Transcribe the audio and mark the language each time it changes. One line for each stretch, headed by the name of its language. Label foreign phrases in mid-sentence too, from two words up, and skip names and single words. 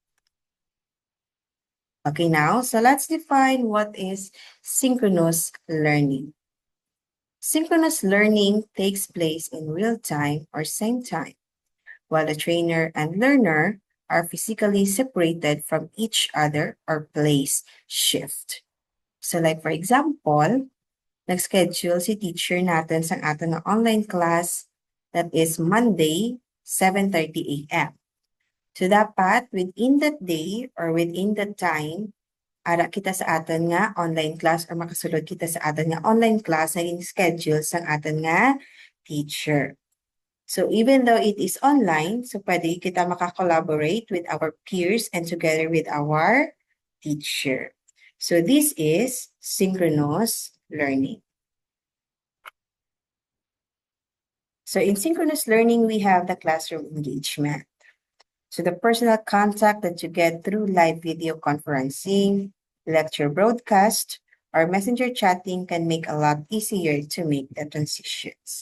English: Okay, now, so let's define what is synchronous learning. Synchronous learning takes place in real time or same time, while the trainer and learner are physically separated from each other or place shift. So like for example,
Hiligaynon: nag-schedule si teacher natin sa atin na
English: online class that is Monday, 7:30 a.m. So dapat within that day or within that time,
Hiligaynon: ara kita sa atin nga
English: online class
Hiligaynon: or makasulod kita sa atin nga
English: online class
Hiligaynon: na schedule sa atin nga teacher.
English: So even though it is online, so
Hiligaynon: pwede kita makakollaborate
English: with our peers and together with our teacher. So this is synchronous learning. So in synchronous learning, we have the classroom engagement. So the personal contact that you get through live video conferencing, lecture broadcast, or messenger chatting can make a lot easier to make the transitions.